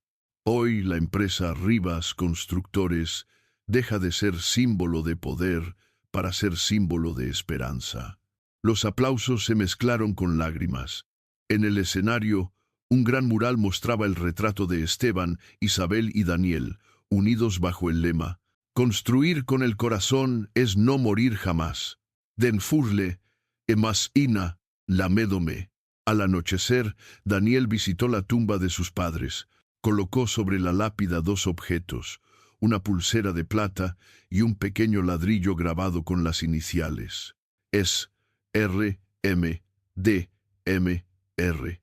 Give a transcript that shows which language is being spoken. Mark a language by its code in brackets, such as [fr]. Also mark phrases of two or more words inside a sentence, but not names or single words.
[es] Hoy la empresa Rivas Constructores deja de ser símbolo de poder para ser símbolo de esperanza. Los aplausos se mezclaron con lágrimas. En el escenario, un gran mural mostraba el retrato de Esteban, Isabel y Daniel, unidos bajo el lema: «Construir con el corazón es no morir jamás». Den furle, emas ina, lamedome. Al anochecer, Daniel visitó la tumba de sus padres. Colocó sobre la lápida dos objetos: una pulsera de plata y un pequeño ladrillo grabado con las iniciales. Es R, M, D, M, R.